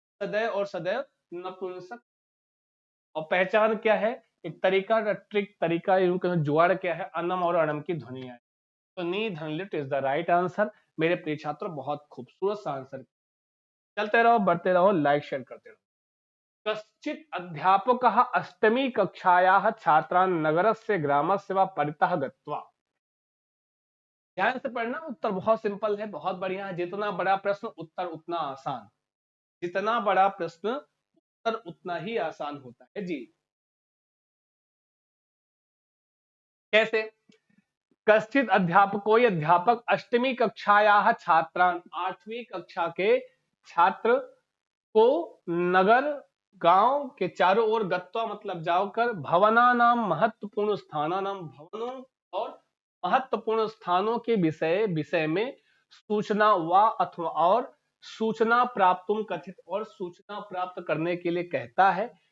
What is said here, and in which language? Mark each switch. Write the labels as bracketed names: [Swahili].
[Hindi] सदैव और सदैव नपुंसक। और पहचान क्या है? एक तरीका, ट्रिक तरीका, जुगाड़ क्या है? अनम और अणम की ध्वनि है। तो नी धन lit [English] is the right answer [Hindi] मेरे प्रिय छात्रों। बहुत खूबसूरत सा आंसर। चलते रहो, बढ़ते रहो, लाइक शेयर करते रहो। [Sanskrit] कश्चित अध्यापक अष्टमी कक्षायाः छात्रान् नगरस्य ग्रामस्य वा परितः गत्वा। [Hindi] ध्यान से पढ़ना, उत्तर बहुत सिंपल है, बहुत बढ़िया है। जितना बड़ा प्रश्न उत्तर उतना आसान, जितना बड़ा प्रश्न उत्तर उतना ही आसान होता है जी। कैसे? कश्चित अध्यापक, कोई अध्यापक अष्टमी कक्षायाः छात्रान्, 8वीं कक्षा के छात्र को नगर, गांव के चारों ओर गत्वा मतलब जाकर, भवना नाम महत्वपूर्ण स्थाना नाम, भवनों और महत्वपूर्ण स्थानों के विषय में सूचना व अथवा और सूचना प्राप्त कथित, और सूचना प्राप्त करने के लिए कहता है।